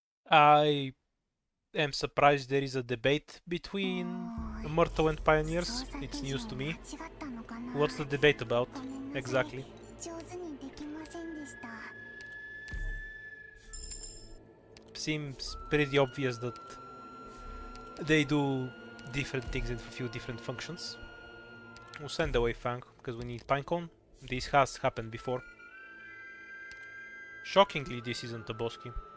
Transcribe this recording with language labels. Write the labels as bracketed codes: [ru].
[en] I am surprised there is a debate between Myrtle and Pioneers. It's news to me. What's the debate about, exactly? [ja] 上手にできませんでした。 [en] Seems pretty obvious that they do different things and fulfill different functions. We'll send away Fang, because we need Pinecone. This has happened before. Shockingly, this isn't a boss key.